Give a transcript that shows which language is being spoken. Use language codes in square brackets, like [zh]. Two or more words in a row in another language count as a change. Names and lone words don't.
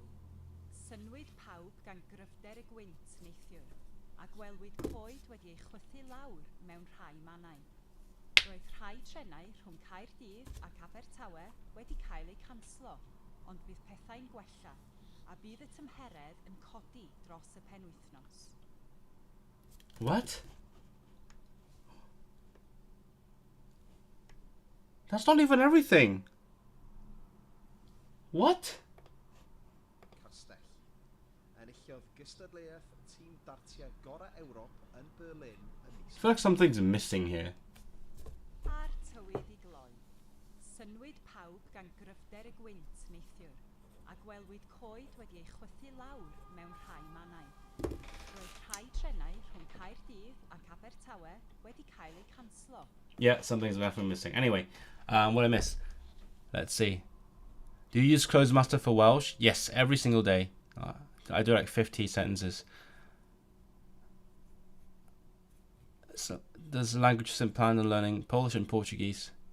[cy] Synwyd pawb gan gryfder y gwynt neithiwr, a gwelwyd coed wedi ei chwythu lawr mewn rhai mannau. Roedd rhai trenau rhwng Caerdydd ac Abertawe wedi cael eu canslo, ond bydd pethau'n gwella, a bydd y tymheredd yn codi dros y penwythnos. [en] What? That's not even everything. What? [cy] Castell. Enillodd gystadleuaeth tîm dartiau gorau Ewrop yn Berlin ym mis. [en] I feel like something's missing here. [cy] A'r tywydd i gloi. Synwyd pawb gan gryfder y gwynt neithiwr, a gwelwyd coed wedi ei chwythu lawr mewn rhai mannau. Roedd rhai trenau rhwng Caerdydd ac Abertawe wedi cael eu canslo. [en] Yeah, something's definitely missing. Anyway, what I miss? Let's see. Do you use Closemaster for Welsh? Yes, every single day. I do like 50 sentences. So, there's languages in plan on learning Polish and Portuguese.